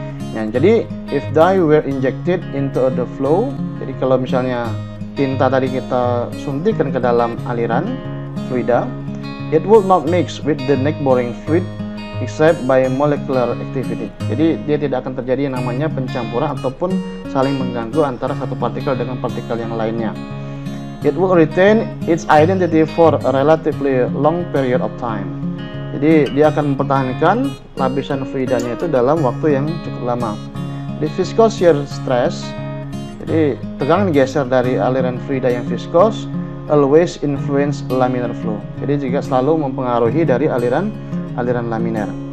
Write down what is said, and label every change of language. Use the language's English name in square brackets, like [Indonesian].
[Indonesian] Ya, jadi [English] if dye were injected into the flow, [Indonesian] jadi kalau misalnya tinta tadi kita suntikkan ke dalam aliran fluida, [English] it would not mix with the neighboring fluid except by molecular activity. [Indonesian] Jadi dia tidak akan terjadi yang namanya pencampuran ataupun saling mengganggu antara satu partikel dengan partikel yang lainnya. [English] It will retain its identity for a relatively long period of time. [Indonesian] Jadi dia akan mempertahankan lapisan fluidanya itu dalam waktu yang cukup lama. Di [English] viscous shear stress, [Indonesian] jadi tegangan geser dari aliran fluida yang viskos [English] always influence laminar flow. [Indonesian] Jadi juga selalu mempengaruhi dari aliran laminer.